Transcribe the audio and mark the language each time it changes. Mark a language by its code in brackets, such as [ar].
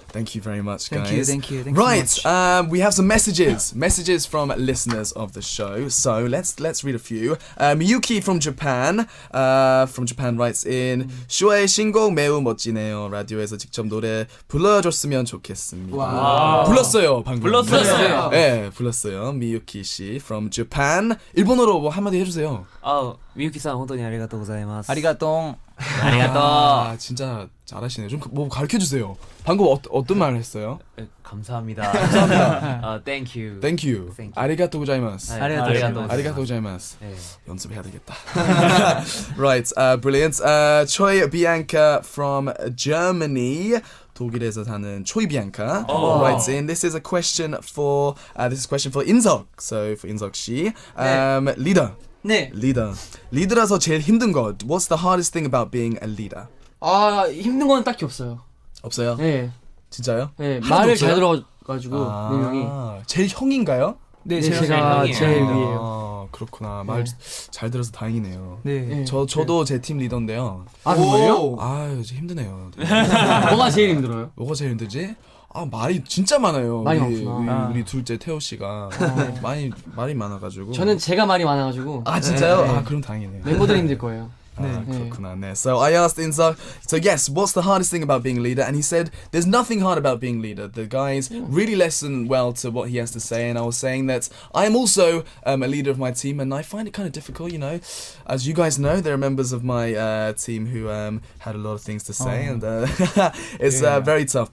[en] Thank you very much, guys. Thank you. Right, so much. we have some messages from listeners of the show. So let's read a few. Miyuki from Japan writes in Shu-I [ko] 신곡 매우 멋지네요. 라디오에서 직접 노래 불러줬으면 좋겠습니다. 와우. 불렀어요 방금. 불렀어요. 네, 불렀어요. 미유키 씨 [en] from Japan. [ko] 일본어로 뭐 한마디 해주세요. [ja] 미유키さん 本当にありがとうございます 아리가똥. [ko] 아, 진짜 잘하시네요. 좀 뭐 가르쳐 주세요. 방금 어떤 말 했어요? 감사합니다 [en] thank you Thank you. Thank you. [ja] 아리가또 고자이마스. 아리가또 고자이마스. [ko] 네. 연습해야 되겠다. [en] Right, brilliant. Choi Bianca from Germany. [ko] 독일에서 사는 초이 비앙카 [en] writes in. This is a question for 인석. So for 인석 씨, leader. [ko] 네. 리더라서 제일 힘든 것. What's the hardest thing about being a leader? 힘든 건 딱히 없어요. 없어요? 네. 진짜요? 네, 하나도 말을 없어요? 잘 들어가지고 네 명이. 제일 형인가요? 네, 제가 형이에요. 제일 위에요. 그렇구나. 말 잘 들어서 다행이네요. 네. 네. 저도 제 팀 리더인데요. 정말요? 아유, 힘드네요. 뭐가 제일 힘들어요? 뭐가 제일 힘들지? 말이 진짜 많아요. 말이 우리, 많구나. 우리 둘째 태호 씨가 말이 많아가지고. 저는 제가 말이 많아가지고. 진짜요? 네. 그럼 다행이네요. 멤버들이 힘들 거예요. 그렇구나. 네. [en] So I asked Inza, so yes, what's the hardest thing about being a leader? And he said, there's nothing hard about being a leader. The guys really listen well to what he has to say. And I was saying that I am also a leader of my team, and I find it kind of difficult, you know. As you guys know, there are members of my team who had a lot of things to say, and it's very tough.